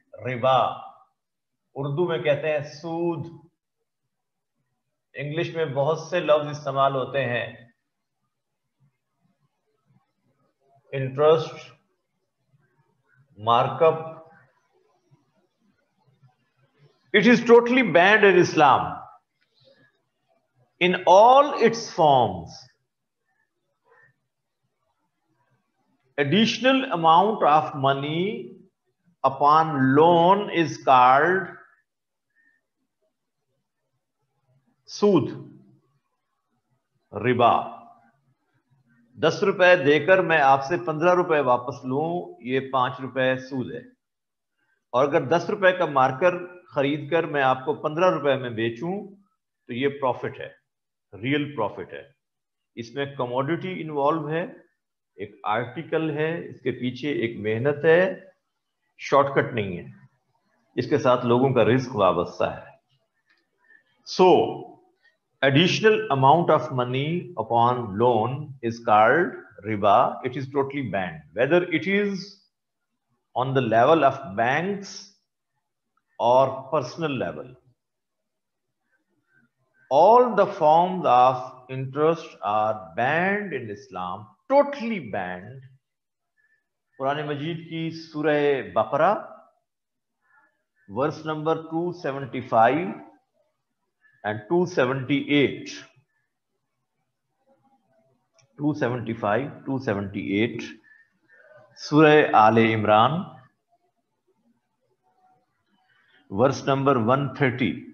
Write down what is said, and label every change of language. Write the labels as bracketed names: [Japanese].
[Urdu] ربا اردو میں کہتے ہیں سود. انگلش میں بہت سے لفظ استعمال ہوتے ہیں، interest, mark up. [English] It is totally banned in Islam in all its forms. Additional amount of money upon loan is called سود، ربا. [Urdu] 10 روپے دے کر میں آپ سے 15 روپے واپس لوں، یہ 5 روپے سود ہے. اور اگر 10 روپے کا مارکر خرید کر میں آپ کو 15 روپے میں بیچوں تو یہ پروفٹ ہے، ریئل پروفٹ ہے. اس میں کموڈیٹی انوالو ہے، ایک آرٹیکل ہے، اس کے پیچھے ایک محنت ہے، شارٹ کٹ نہیں ہے، اس کے ساتھ لوگوں کا رزق وابستہ ہے. [English] So additional amount of money upon loan is called riba. It is totally banned, whether it is on the level of banks or personal level. All the forms of interest are banned in Islam, totally banned. [Urdu] قرآن مجید کی سورہ بقرہ verse number 275 and 278. 275, 278. سورہ آل Imran verse number 130.